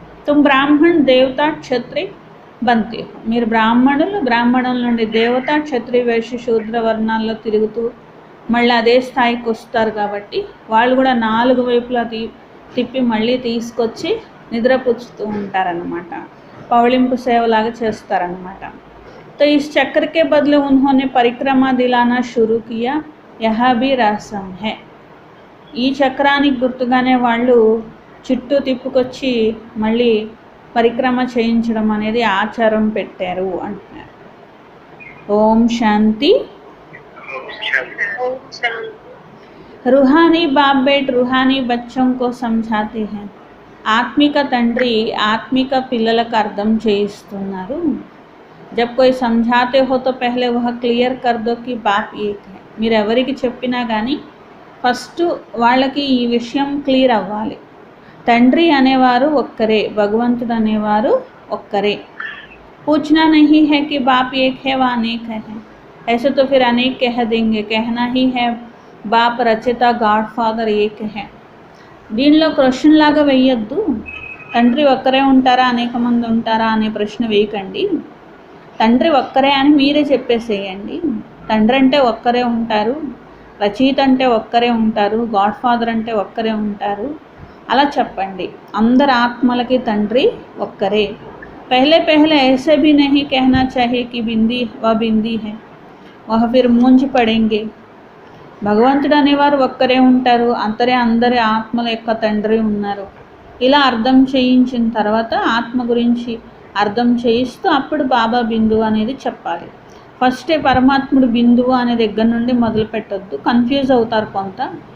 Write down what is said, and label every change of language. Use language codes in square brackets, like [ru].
[hi] తుమ్ బ్రాహ్మణ్ దేవత క్షత్రి బంతి హో, [te] మీరు బ్రాహ్మణుల నుండి దేవత క్షత్రి వైశ్య శూద్ర వర్ణాల్లో తిరుగుతూ మళ్ళీ అదే స్థాయికి వస్తారు. కాబట్టి వాళ్ళు కూడా 4 వైపులా తిప్పి మళ్ళీ తీసుకొచ్చి నిద్రపుచ్చుతూ ఉంటారనమాట. పౌళింపు సేవలాగా చేస్తారనమాట. [hi] तो इस चक्र के बदले उन्होंने परिक्रमा दिलाना शुरू किया, यह भी रसम है. [te] ఈ చక్రానికి గుర్తుగానే వాళ్ళు చుట్టూ తిప్పుకొచ్చి మళ్ళీ పరిక్రమ చేయించడం అనేది ఆచారం పెట్టారు అంటున్నారు. ఓం శాంతి. [hi] रूहानी बाप बेट रूहानी बच्चों को समझाते हैं. [te] ఆత్మిక తండ్రి ఆత్మిక పిల్లలకు అర్థం చేయిస్తున్నారు. [hi] जब कोई समझाते हो तो पहले वह क्लियर कर दो कि बाप एक है. [te] మీరు ఎవరికి చెప్పినా కానీ ఫస్ట్ వాళ్ళకి ఈ విషయం క్లియర్ అవ్వాలి. తండ్రి అనేవారు ఒక్కరే, భగవంతుడు అనేవారు ఒక్కరే. [hi] पूछना नहीं है कि बाप एक है व अनेक है, ऐसे तो फिर अनेक कह देंगे. कहना ही है बाप रचिता गाड फादर एक है. [te] దీనిలో క్వశ్చన్ లాగా వేయొద్దు. తండ్రి ఒక్కరే ఉంటారా అనేక మంది ఉంటారా అనే ప్రశ్న వేయకండి. తండ్రి ఒక్కరే అని మీరే చెప్పేసేయండి. తండ్రి అంటే ఒక్కరే ఉంటారు, రచయిత అంటే ఒక్కరే ఉంటారు, గాడ్ ఫాదర్ అంటే ఒక్కరే ఉంటారు, అలా చెప్పండి. అందరి ఆత్మలకి తండ్రి ఒక్కరే. [hi] पहले पहले ऐसे भी नहीं कहना चाहिए कि बिंदी व बिंदी है, वह फिर मूंझ पड़ेंगे. [te] భగవంతుడు అనేవారు ఒక్కరే ఉంటారు, అందరి ఆత్మల యొక్క తండ్రి ఉన్నారు. ఇలా అర్థం చేయించిన తర్వాత ఆత్మ గురించి అర్థం చేయిస్తూ అప్పుడు బాబా బిందువు అనేది చెప్పాలి. ఫస్టే పరమాత్ముడు బిందువు అనే దగ్గర నుండి మొదలు పెట్టొద్దు, కన్ఫ్యూజ్ అవుతారు కొంత.